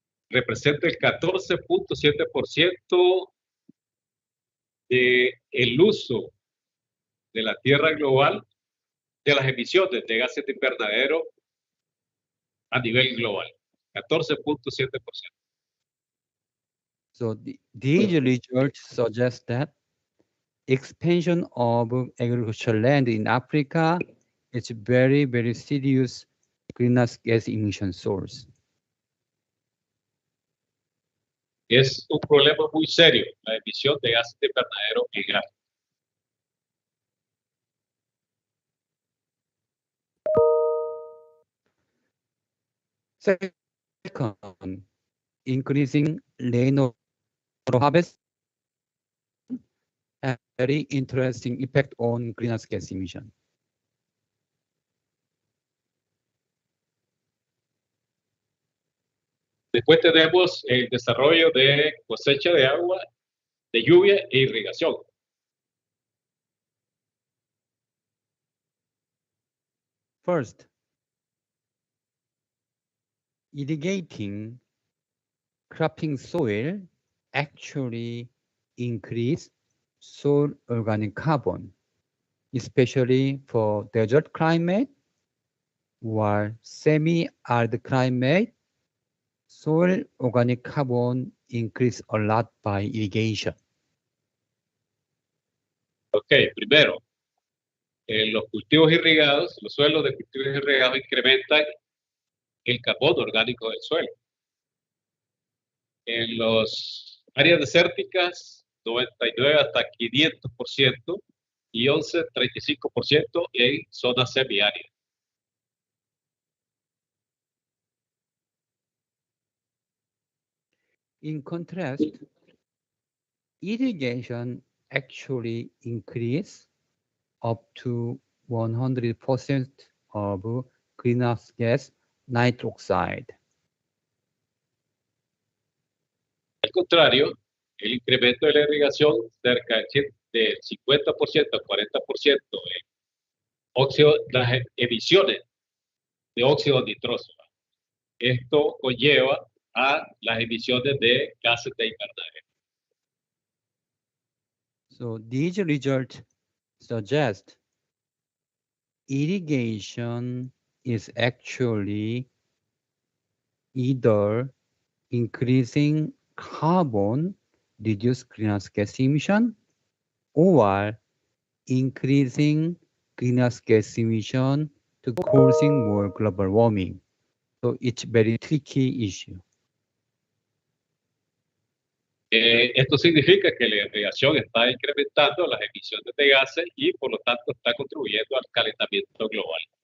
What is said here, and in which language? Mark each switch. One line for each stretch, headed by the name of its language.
Spanish: Representa el 14.7% del uso de la tierra global, de las emisiones de gases de invernadero a nivel global. 14.7%.
English: So these results suggest that expansion of agricultural land in Africa is a very, very serious greenhouse gas emission source.
Spanish: Es un problema muy serio la emisión de gases de invernadero en África.
English: Second, increasing rainwater harvest has a very interesting effect on greenhouse gas emission.
Spanish: Después tenemos el desarrollo de cosecha de agua, de lluvia e irrigación.
English: First, irrigating cropping soil actually increase soil organic carbon, especially for desert climate or semi-arid climate. Soil organic carbon increase a lot by irrigation.
Spanish: Ok, primero, los cultivos irrigados, los suelos de cultivos irrigados incrementan el carbono orgánico del suelo. En las áreas desérticas, 99 hasta 500% y 35% en zonas semiáridas.
English: In contrast, irrigation actually increase up to 100% of greenhouse gas nitric oxide.
Spanish: Al contrario, el incremento de la irrigación cerca del 50% al 40% en las emisiones de óxido nitroso. Esto conlleva a las emisiones de gases de invernadero.
English: So these results suggest irrigation is actually either increasing carbon reduced greenhouse gas emission or increasing greenhouse gas emission to causing more global warming. So it's a very tricky issue.
Spanish: Esto significa que la irrigación está incrementando las emisiones de gases y por lo tanto está contribuyendo al calentamiento global.